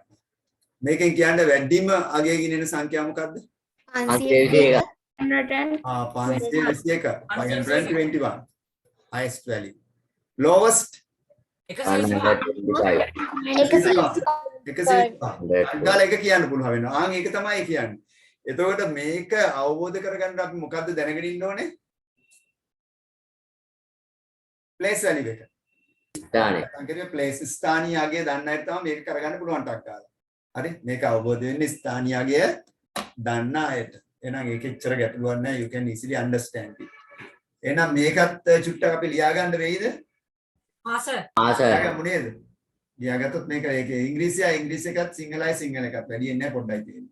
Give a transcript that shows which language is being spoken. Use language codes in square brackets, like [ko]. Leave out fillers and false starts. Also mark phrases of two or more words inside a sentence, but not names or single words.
[si] මේකෙන් කියන්නේ වැඩිම අගය ගිනින සංඛ්‍යාව මොකද්ද? 521. 521. [en] Highest value. Lowest 125. 125. [si] අදාළ එක කියන්න පුළුවන් වෙනවා. ආන් ඒක තමයි කියන්නේ. එතකොට මේක අවබෝධ කරගන්න අපි මොකද්ද දැනගෙන ඉන්න ඕනේ? [en] place value [si] එක. ස්ථානය. අංකේ place ස්ථානීය අගය දන්න අයට තමයි මේක කරගන්න පුළුවන් ටක් ගාලා. හරි මේක අවබෝධ වෙන්නේ ස්ථානීය අගය දන්න අයට. එහෙනම් ඒක එච්චර ගැටලුවක් නැහැ. [en] you can easily understand it. [si] එහෙනම් මේකත් චුට්ටක් අපි ලියා ගන්න වෙයිද? [hi] हाँ सर [si] ලියාගමු නේද? ලියාගත්තොත් මේක ඒකේ ඉංග්‍රීසි එකත් සිංහල එකත් වැඩි වෙන්නේ නැහැ පොඩ්ඩයි තියෙන්නේ.